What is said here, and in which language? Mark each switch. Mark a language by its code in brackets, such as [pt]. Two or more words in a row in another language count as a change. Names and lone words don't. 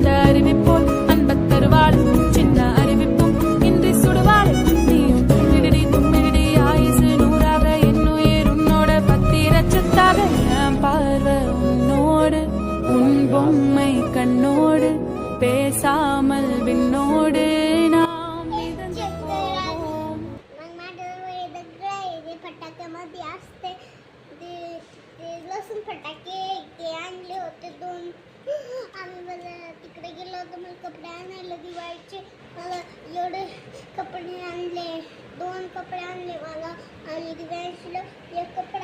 [ta] அறிவிப்போல் அன்ப தருவாள் சின்ன அறிவிப்பும் இன்றி சுடுவாள் நீயும் தும்மிடி தும்மிடி ஆயுசு நூறாக என்னுயிர் உன்னோட 10 லட்சத்தாக என் பார்வை உன்னோடு உன் பொம்மை கண்ணோடு பேசாமல் விண்ணோடு நாம் மிதந்து போவோம் [mr] मग माझ्या वेगळं आहे ते फटाक्यामध्ये असते ते लसूण फटाके ते आणले होते 2 आम्ही मला तिकडे गेलो होतो मला कपडे आणायला दिवाळीचे मला एवढे कपडे आणले 2 कपडे आणले मला आणि दिवाळीला 1 कपडा